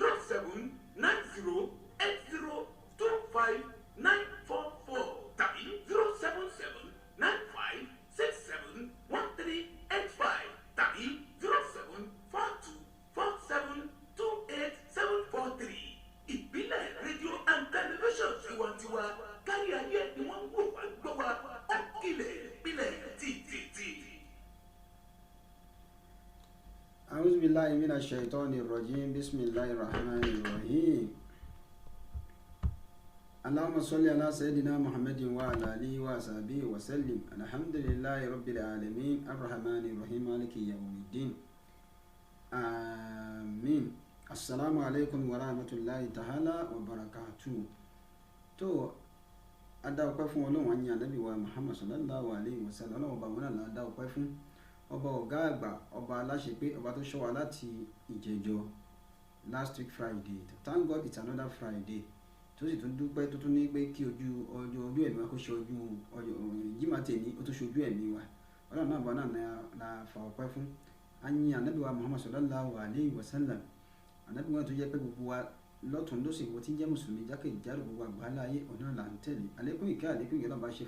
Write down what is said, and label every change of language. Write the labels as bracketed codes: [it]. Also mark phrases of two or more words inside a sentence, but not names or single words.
[yo] 0790802594 tàbí 07795671385 tàbí 07424728743 ìbílẹ̀ [en] rédíò and television [yo] tiwantiwa kárí ayé ni wọ́n ń wò wá gbọ́ wa ó kílẹ̀ ìbílẹ̀ títí. [ar] أعوذ بالله من الشيطان الرجيم بسم الله الرحمن الرحيم اللهم صل على سيدنا محمد وعلى آله وصحبه وسلم الحمد لله رب العالمين الرحمن الرحيم مالك يوم الدين آمين السلام عليكم ورحمة الله تعالى وبركاته [yo] tó adá ọpẹ́ fún Ọlọ́run àyìn Ànábì wa Muhammad [ar] صلى الله عليه وسلم [yo] Ọlọ́run ọba wọn náà la dá ọpẹ́ fún ọba ọ̀gá àgbà ọba aláṣepé ọba tó ṣọ́ wa láti ìjẹjọ [en] last week Friday thank God it's another Friday [yo] tó sì tún dúpẹ́ tó tún ní pé kí ojú ẹ̀mí wa kó ṣe ojú Jímọ̀ tèmi ó tó ṣojú ẹ̀mí wa Ọlọ́run náà bá náà la fa ọpẹ́ fún àyìn Ànábì wa Muhammad [ar] صلى الله عليه وسلم [yo] Ànábì wọn tó jẹ́ pé gbogbo wa lọ́tún lósì wo tí ń jẹ́ mùsùlùmí jákèjádò gbogbo àgbáńlá ayé ọ̀nà là ń tẹ̀lé àlékún ìkẹ́ àlékún ìyẹn náà bá ṣe